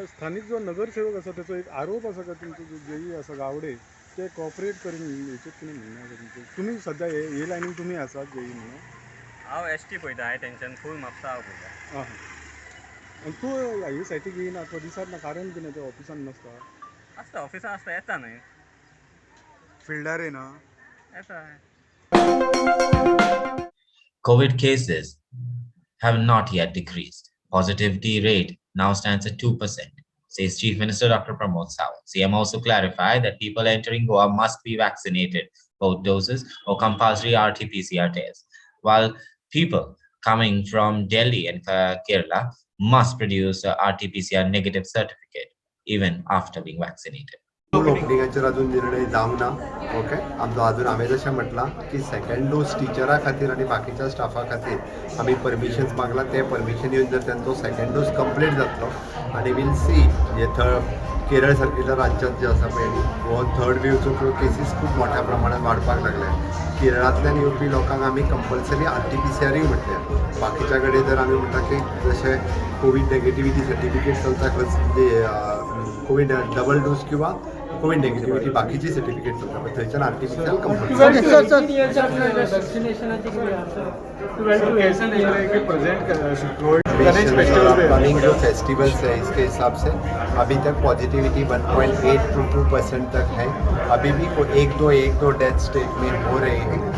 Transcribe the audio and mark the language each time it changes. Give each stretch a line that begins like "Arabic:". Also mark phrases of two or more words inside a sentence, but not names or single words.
Konkani: स्थानिक जो नगरसेवक आसा त्याचो एक आरोप आसा का तुमचो जो जेई आसा गावडे ते कॉपरेट करून हेचेर कितें म्हणना तुमी सद्या हे लायनीन तुमी आसात जेई म्हणून? हांव ST पळयता.
English: high tension
Konkani: फूल म्हापसा हांव पळयता. आनी तूं हे सायटीक येयना तो दिसात ना कारण कितें ते ऑफिसान नासता? आसता ऑफिसान आसता. येता न्हय फिल्डार येना? येता.
English: COVID cases have not yet decreased. Positivity rate now stands at 2%, says Chief Minister Dr. Pramod Sawant. CM also clarified that people entering Goa must be vaccinated, both doses or compulsory RT-PCR tests, while people coming from Delhi and Kerala must produce a RT-PCR negative certificate even after being vaccinated.
Konkani: ओपनिंगाचेर अजून निर्णय जावंक ना. ओके, आमचो अजून हांवें जशें म्हटलां की
English: second dose
Konkani: टिचरा खातीर आनी बाकीच्या स्टाफा खातीर आमी परमिशन्स मागला. ते परमिशन येवन जर तेंचो
English: second dose complete
Konkani: जातलो आनी
English: we'll see
Konkani: हे केरळ सारकिल्या राज्यांत जे आसा पळय हो थर्ड वेवचो केसीस खूब मोठ्या प्रमाणात वाडपाक लागल्या. केरळांतल्यान येवपी लोकांक आमी
English: compulsory RT-PCR
Konkani: म्हटल्या. बाकीच्या कडेन जर आमी म्हणटा की जशें
English: COVID negativity certificate
Konkani: चलता खंय
English: COVID double dose
Konkani: किंवा
English: COVID negativity
Konkani: बाकीची सर्टिफिकेट चलता पण थंयच्यान RT-PCR प्लानिंग
Hindi: जो फेस्टिवल्स है इसके हिसाब से अभी तक पॉजिटिविटी 1.8 to 2% तक है. अभी भी कोई एक दो डेथ स्टेट में हो रहे हैं.